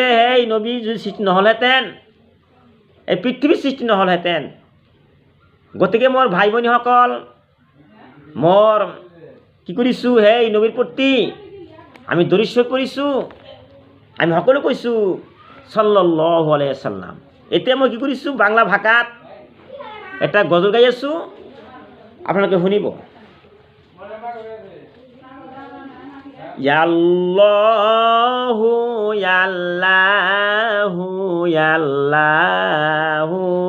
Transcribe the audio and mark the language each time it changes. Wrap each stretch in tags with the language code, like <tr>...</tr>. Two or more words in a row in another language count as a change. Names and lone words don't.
<as>সেই নবী যদি সৃষ্টি নহ'লহেঁতেন, এই পৃথিৱীৰ সৃষ্টি নহ'লহেঁতেন, গতিকে মোৰ ভাই ভনীসকল, মোৰ কি কৰিছোঁ? সেই নবীৰ প্ৰতি আমি দৰিদ্ৰ হৈ পৰিছোঁ। আমি সকলো কৈছোঁ</as> <ar>صلى الله عليه وسلم.</ar> <as>এতিয়া মই কি কৰিছোঁ? বাংলা ভাষাত এটা গজল গাই আছোঁ, আপোনালোকে শুনিব।</as> <ar>يا الله يا الله يا الله</ar>